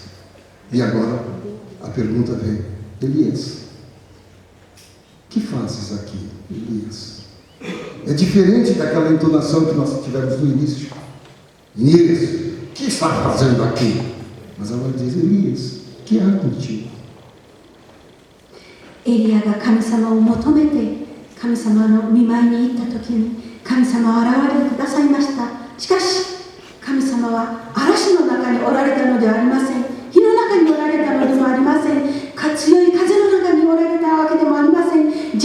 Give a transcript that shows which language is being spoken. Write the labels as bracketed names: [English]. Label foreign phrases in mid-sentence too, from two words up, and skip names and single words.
[Portuguese] E agora a pergunta vem: Elias, que fazes aqui, Elias? É diferente daquela entonação que nós tivemos no início. Elias, o que está fazendo aqui? Mas ela diz: Elias, que há contigo? [Japanese] エリアが神様を求めて神様の御前に行った時に、神様は現れてくださいました。しかし神様は嵐の中におられたのではありません。火の中におられたのでもありません。強い風の中におられたわけでもありません。